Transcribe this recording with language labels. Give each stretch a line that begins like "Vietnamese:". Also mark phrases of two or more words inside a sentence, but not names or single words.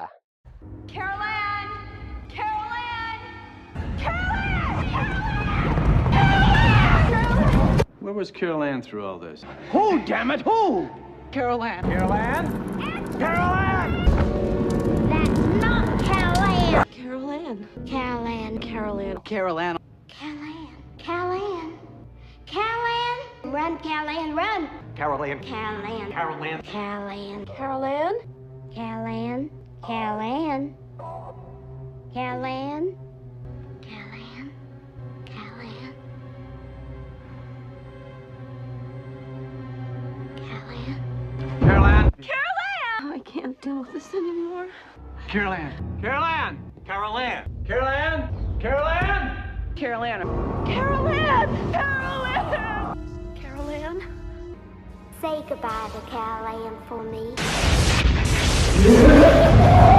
English: Carol Ann! Carol Ann! Where was Carol Ann through all this? Who, damn it, who? Carol Ann. Carol Ann? Carol Ann! That's not Carol Ann. Carol Ann. Carol Ann. Carol Ann. Carol Ann. Carol Ann. Carol Ann. Carol Ann. Run, Carol Ann, run. Carol Ann. Carol Ann. Carol Ann. Carol Ann. Carol Ann. Carol Ann. Carol Ann. Carol Ann. Carol Ann. Carol Ann. Carol Ann. Carol Ann. Oh, I can't deal with this anymore. Carol Ann. Carol Ann. Carol Ann. Carol Ann. Carol Ann. Carol Ann. Carol Ann. Carol Ann. Carol Ann. Say goodbye to Carol Ann for me.